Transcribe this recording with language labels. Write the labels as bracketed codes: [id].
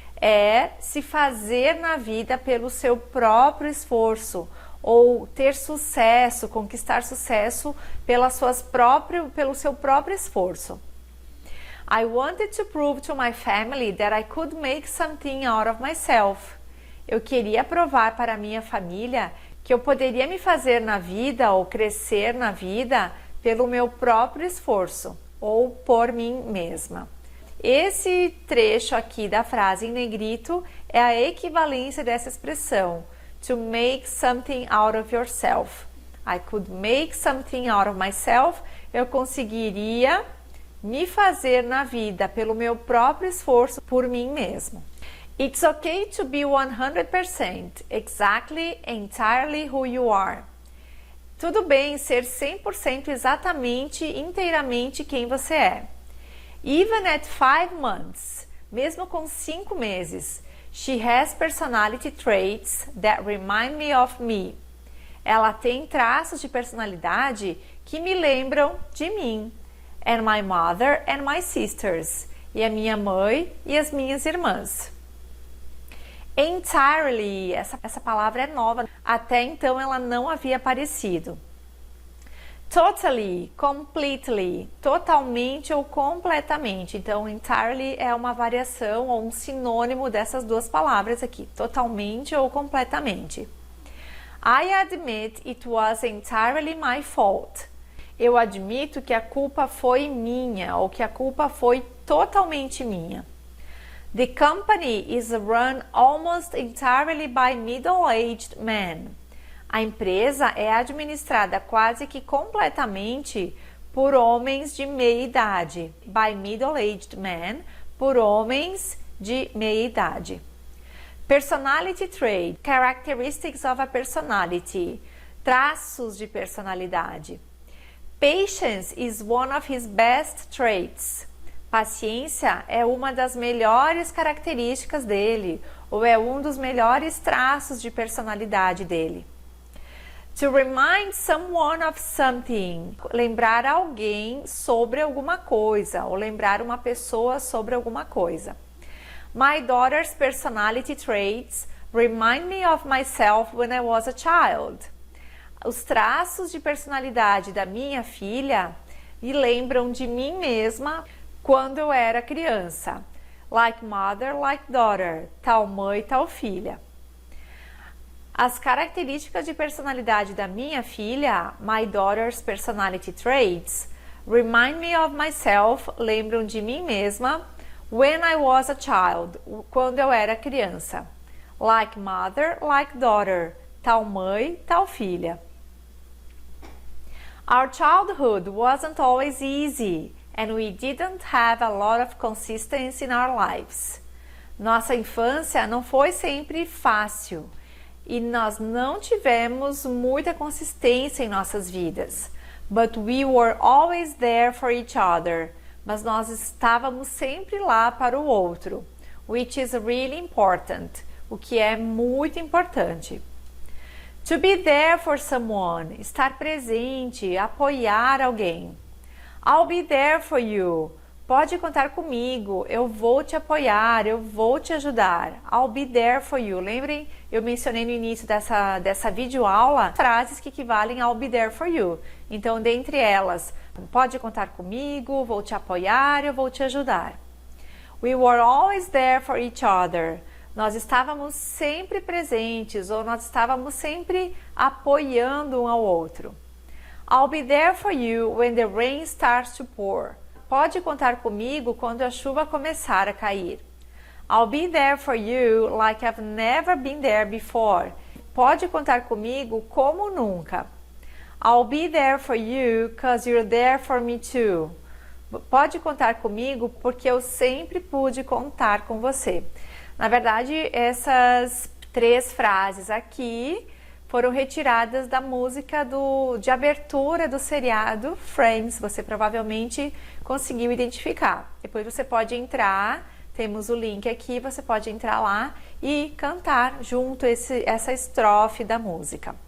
[pt] é se fazer na vida pelo seu próprio esforço, ou ter sucesso, conquistar sucesso pelo seu próprio esforço. [en] I wanted to prove to my family that I could make something out of myself. [pt] Eu queria provar para minha família que eu poderia me fazer na vida ou crescer na vida pelo meu próprio esforço ou por mim mesma. Esse trecho aqui da frase em negrito é a equivalência dessa expressão, [en] to make something out of yourself. I could make something out of myself. [pt] Eu conseguiria me fazer na vida pelo meu próprio esforço por mim mesmo. [en] It's okay to be 100% exactly, entirely who you are. [pt] Tudo bem ser 100% exatamente, inteiramente quem você é. [en] Even at 5 months, [pt] mesmo com 5 meses, [en] she has personality traits that remind me of me. [pt] Ela tem traços de personalidade que me lembram de mim. [en] And my mother and my sisters. [pt] E a minha mãe e as minhas irmãs. Entirely, essa palavra é nova. Até então ela não havia aparecido. [en] Totally, completely, [pt] totalmente ou completamente. Então, entirely é uma variação ou um sinônimo dessas duas palavras aqui, totalmente ou completamente. [en] I admit it was entirely my fault. [pt] Eu admito que a culpa foi minha ou que a culpa foi totalmente minha. [en] The company is run almost entirely by middle-aged men. [pt] A empresa é administrada quase que completamente por homens de meia idade. [en] By middle-aged men, [pt] por homens de meia idade. [en] Personality trait, characteristics of a personality, [pt] traços de personalidade. [en] Patience is one of his best traits. [pt] Paciência é uma das melhores características dele, ou é um dos melhores traços de personalidade dele. [en] To remind someone of something, [pt] lembrar alguém sobre alguma coisa, ou lembrar uma pessoa sobre alguma coisa. [en] My daughter's personality traits remind me of myself when I was a child. [pt] Os traços de personalidade da minha filha me lembram de mim mesma quando eu era criança. [en] Like mother, like daughter. [pt] Tal mãe, tal filha. As características de personalidade da minha filha, [en] my daughter's personality traits, remind me of myself, [pt] lembram de mim mesma, [en] when I was a child, [pt] quando eu era criança. [en] Like mother, like daughter. [pt] Tal mãe, tal filha. [en] Our childhood wasn't always easy, and we didn't have a lot of consistency in our lives. [pt] Nossa infância não foi sempre fácil, e nós não tivemos muita consistência em nossas vidas. [en] But we were always there for each other. [pt] Mas nós estávamos sempre lá para o outro. [en] Which is really important. [pt] O que é muito importante. [en] To be there for someone. [pt] Estar presente, apoiar alguém. [en] I'll be there for you. [pt] Pode contar comigo, eu vou te apoiar, eu vou te ajudar. [en] I'll be there for you. [pt] Lembrem, eu mencionei no início dessa videoaula frases que equivalem [en] I'll be there for you. [pt] Então, dentre elas, pode contar comigo, vou te apoiar, eu vou te ajudar. [en] We were always there for each other. [pt] Nós estávamos sempre presentes ou nós estávamos sempre apoiando um ao outro. [en] I'll be there for you when the rain starts to pour. [pt] Pode contar comigo quando a chuva começar a cair. [en] I'll be there for you like I've never been there before. [pt] Pode contar comigo como nunca. [en] I'll be there for you because you're there for me too. [pt] Pode contar comigo porque eu sempre pude contar com você. Na verdade, essas 3 frases aqui foram retiradas da música de abertura do seriado Friends. Você provavelmente conseguiu identificar. Depois você pode entrar, temos o link aqui, você pode entrar lá e cantar junto essa estrofe da música.